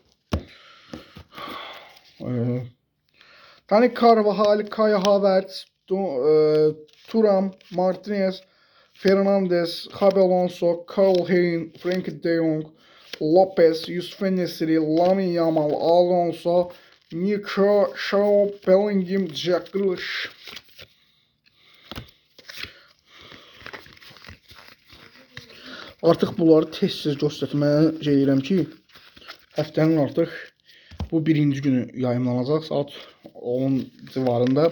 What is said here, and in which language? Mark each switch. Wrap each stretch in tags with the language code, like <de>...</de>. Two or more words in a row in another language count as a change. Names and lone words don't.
<az>Dani Carvajal, Kai Havertz, Thuram, Martinez, Fernandes, Xabi Alonso, Karl Hein, Frenkie de Jong, Lopez, Yusuf En-Nesyri, Lamine Yamal, Alonso, Nico, Shaw, Bellingham, Jack Grealish. Artıq bunları tez-tez göstərməyə edirəm ki, həftənin artıq bu birinci günü yayımlanacaq saat 10 civarında.</az>